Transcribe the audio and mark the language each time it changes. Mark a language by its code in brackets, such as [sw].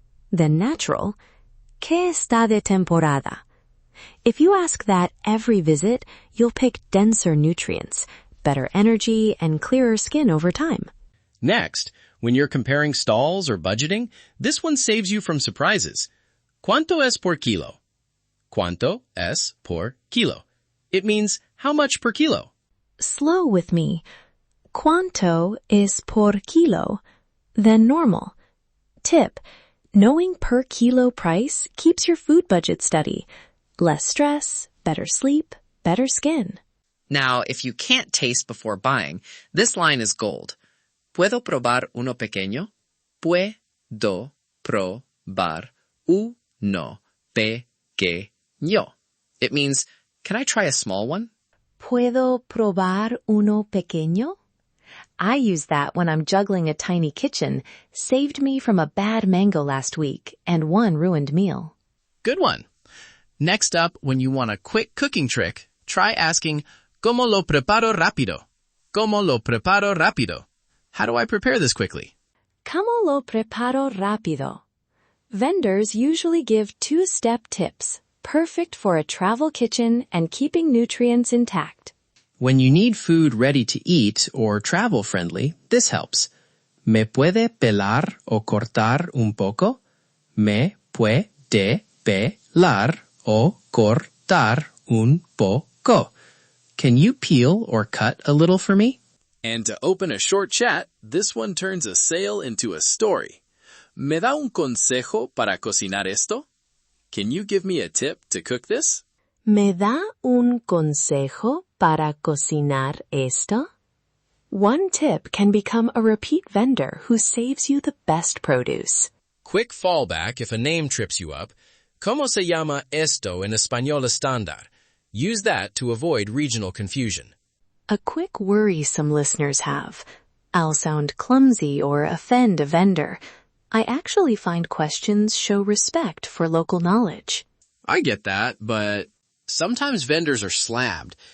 [en] Then natural, [es] ¿qué está de temporada? [en] If you ask that every visit, you'll pick denser nutrients, better energy, and clearer skin over time. Next, when you're comparing stalls or budgeting, this one saves you from surprises. [es] ¿Cuánto es por kilo? ¿Cuánto es por kilo? [en] It means how much per kilo. Slow with me. [es] ¿Cuánto es por kilo? [en] Then normal. Tip, knowing per kilo price keeps your food budget steady. Less stress, better sleep, better skin. Now, if you can't taste before buying, this line is gold. [es] ¿Puedo probar uno pequeño? ¿Puedo probar uno pequeño? [en] It means, can I try a small one? [es] ¿Puedo probar uno pequeño? [en] I use that when I'm juggling a tiny kitchen, saved me from a bad mango last week and one ruined meal. Good one. Next up, when you want a quick cooking trick, try asking, [es] ¿Cómo lo preparo rápido? ¿Cómo lo preparo rápido? [en] How do I prepare this quickly? [es] ¿Cómo lo preparo rápido? [en] Vendors usually give 2-step tips, perfect for a travel kitchen and keeping nutrients intact. When you need food ready to eat or travel friendly, this helps. [es] ¿Me puede pelar o cortar un poco? ¿Me puede pelar o cortar un poco? [en] Can you peel or cut a little for me? And to open a short chat, this one turns a sale into a story. [es] ¿Me da un consejo para cocinar esto? [en] Can you give me a tip to cook this? [es] ¿Me da un consejo para cocinar esto? [en] One tip can become a repeat vendor who saves you the best produce. Quick fallback if a name trips you up. [es] ¿Cómo se llama esto en español estándar? [en] Use that to avoid regional confusion. A quick worry some listeners have. I'll sound clumsy or offend a vendor. I actually find questions show respect for local knowledge. I get that, but sometimes vendors are slammed.